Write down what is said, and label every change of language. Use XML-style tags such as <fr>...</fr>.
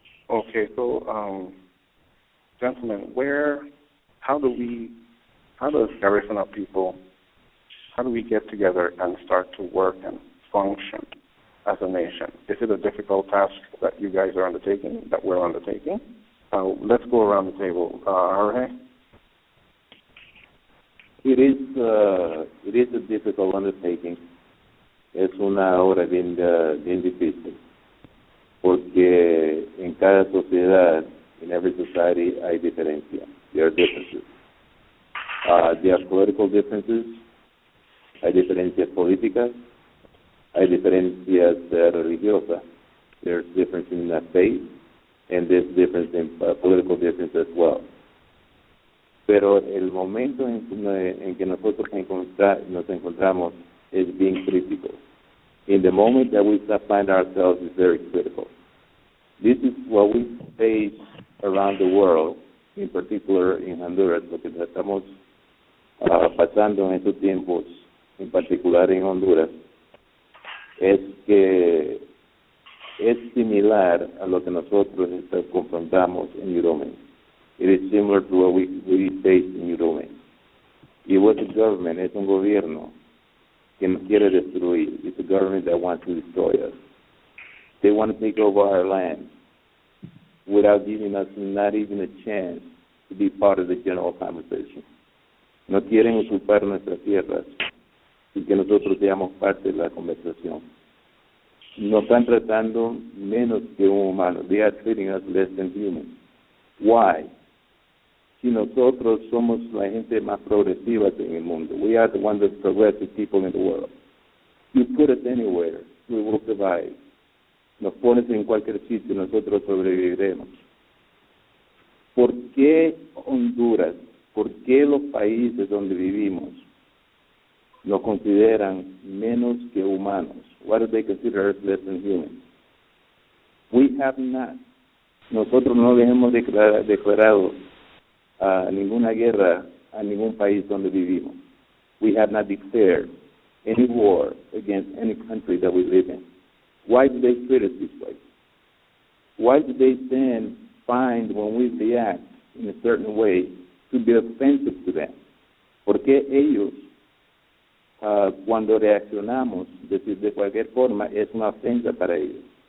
<en>Okay, so gentlemen, how does Garifuna people, how do we get together and start to work and function as a nation? Is it a difficult task that you guys are undertaking, that we're undertaking? Let's go around the table. Jorge? It is a difficult undertaking.</en> <es>Es una obra bien difícil, porque en cada sociedad</es> <en>In every society</en> <es>hay diferencia.</es> <en>There are differences. There are political differences.</en> <es>Hay diferencias políticas. Hay diferencias religiosas.</es> <en>There's difference in faith, and there's difference in political difference as well.</en> <es>Pero el momento en que nosotros nos encontramos</es> <en>is being critical. In the moment that we find ourselves is very critical. This is what we face around the world, in particular in Honduras,</en> <es>lo que estamos pasando en estos tiempos, en particular en Honduras, es que es similar a lo que nosotros confrontamos en Uruguay.</es> <en>It is similar to what we faced in Uruguay. Y what the government</en> <es>es un gobierno que nos quiere destruir.</es> <en>It's a government that wants to destroy us. They want to take over our land without giving us not even a chance to be part of the general conversation.</en> <es>No quieren usurpar nuestras tierras y que nosotros seamos parte de la conversación. Nos están tratando menos que un humano.</es> <en>They are treating us less than human. Why?</en> <es>Si nosotros somos la gente más progresiva en el mundo.</es> <en>We are the ones that progressive people in the world. You put us anywhere, we will survive.</en> <es>Nos pones en cualquier sitio, nosotros sobreviviremos. ¿Por qué Honduras? ¿Por qué los países donde vivimos nos consideran menos que humanos?</es> <en>Why do they consider us less than human? We have not.</en> <es>Nosotros no le hemos declarado ninguna guerra a ningún país donde vivimos.</es> <en>We have not declared any war against any country that we live in. Why do they treat us this way? Why do they then find when we react in a certain way to be offensive to them?</en> <es>¿Por qué ellos, cuando reaccionamos de cualquier forma, es una ofensa para ellos?</es>